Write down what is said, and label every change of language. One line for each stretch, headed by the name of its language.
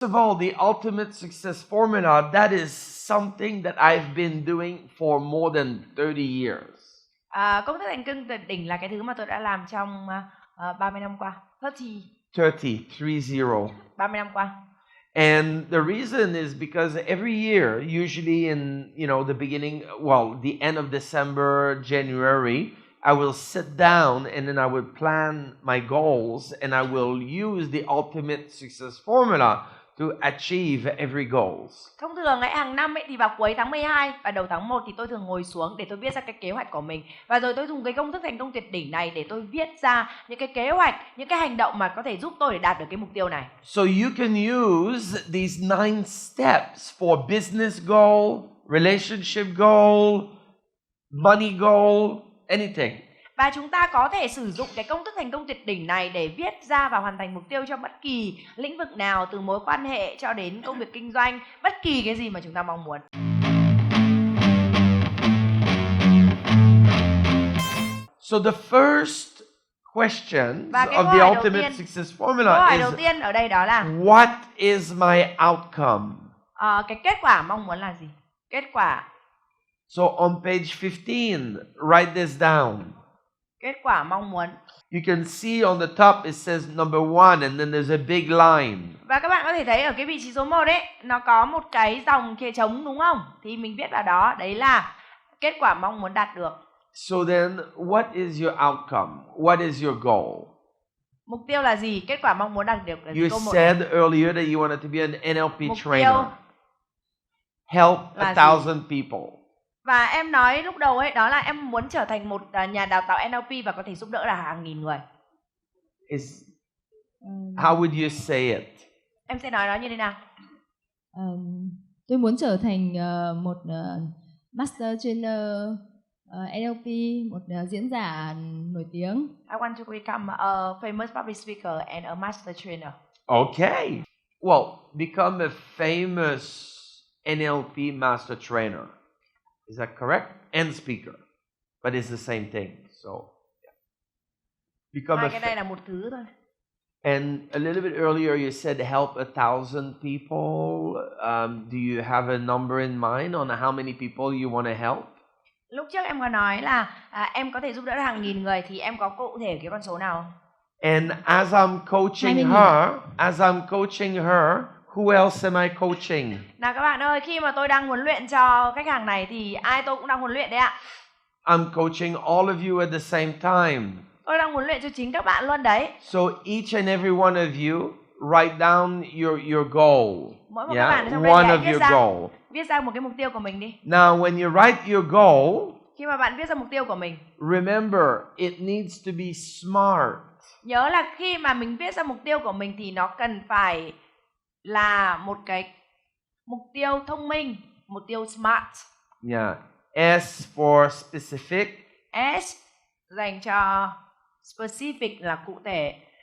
English: of all, the ultimate success formula, that is something that I've been doing for more than 30 years.
Vietnamese: Công thức thành công tuyệt đỉnh là cái thứ mà tôi đã làm trong 30 năm qua. 30. 30 năm qua.
English: And the reason is because every year, usually in, the beginning, the end of December, January, I will sit down and then I will plan my goals and I will use the ultimate success formula to achieve every goals.
Vietnamese: Thông thường ấy, hàng năm ấy thì vào cuối tháng 12 và đầu tháng 1 thì tôi thường ngồi xuống để tôi viết ra cái kế hoạch của mình. Và rồi tôi dùng cái công thức thành công tuyệt đỉnh này để tôi viết ra những cái kế hoạch, những cái hành động mà có thể giúp tôi để đạt được cái mục tiêu này.
English: So you can use these 9 steps for business goal, relationship goal, money goal, anything.
Vietnamese: Và chúng ta có thể sử dụng cái công thức thành công tuyệt đỉnh này để viết ra và hoàn thành mục tiêu cho bất kỳ lĩnh vực nào, từ mối quan hệ cho đến công việc kinh doanh, bất kỳ cái gì mà chúng ta mong muốn.
English: So the first question of the ultimate success formula
Vietnamese: câu hỏi đầu tiên ở đây đó là
English: what is my outcome?
Vietnamese: Cái kết quả mong muốn là gì? Kết quả.
English: So on page 15, write this down.
Vietnamese: Kết quả mong muốn.
English: You can see on the top it says number 1 and then there's a big line.
Vietnamese: Và các bạn có thể thấy ở cái vị trí số 1 ấy, nó có một cái dòng kia trống đúng không? Thì mình viết vào đó, đấy là kết quả mong muốn đạt được.
English: So then what is your outcome? What is your goal?
Vietnamese: Mục tiêu là gì? Kết quả mong muốn đạt được là
English: You
Vietnamese: câu 1.
English: said earlier that you wanted to be an NLP trainer. Help 1,000 people.
Vietnamese: Và em nói lúc đầu ấy, đó là em muốn trở thành một nhà đào tạo NLP và có thể giúp đỡ là hàng nghìn người.
English: How would you say it?
Vietnamese: Em sẽ nói nó như thế nào? Tôi muốn trở thành một master trainer NLP, một diễn giả nổi tiếng.
English: I want to become a famous public speaker and a master trainer. Okay. Well, become a famous NLP master trainer. Is that correct? And speaker. But it's the same thing. So, yeah. Become
Vietnamese: Hai cái này là một thứ thôi.
English: And a little bit earlier you said help 1,000 people. Do you have a number in mind on how many people you want to help?
Vietnamese: Lúc trước em có nói là em có thể giúp đỡ hàng nghìn người, thì em có cụ thể cái con số nào?
English: And as I'm coaching her, who else am I coaching?
Vietnamese: Nào các bạn ơi, khi mà tôi đang huấn luyện cho khách hàng này thì ai tôi cũng đang huấn luyện đấy ạ.
English: I'm coaching all of you at the same time.
Vietnamese: Tôi đang huấn luyện cho chính các bạn luôn đấy.
English: So each and every one of you write down your goal.
Vietnamese: Mỗi một các bạn ở trong đây hãy viết ra một cái mục tiêu của mình đi.
English: Now when you write your goal,
Vietnamese: khi mà bạn viết ra mục tiêu của mình,
English: remember it needs to be smart.
Vietnamese: Nhớ là khi mà mình viết ra mục tiêu của mình thì nó cần phải là một cái mục tiêu thông minh, mục tiêu smart.
English: Yeah. S for specific.
Vietnamese: S dành cho specific là cụ thể.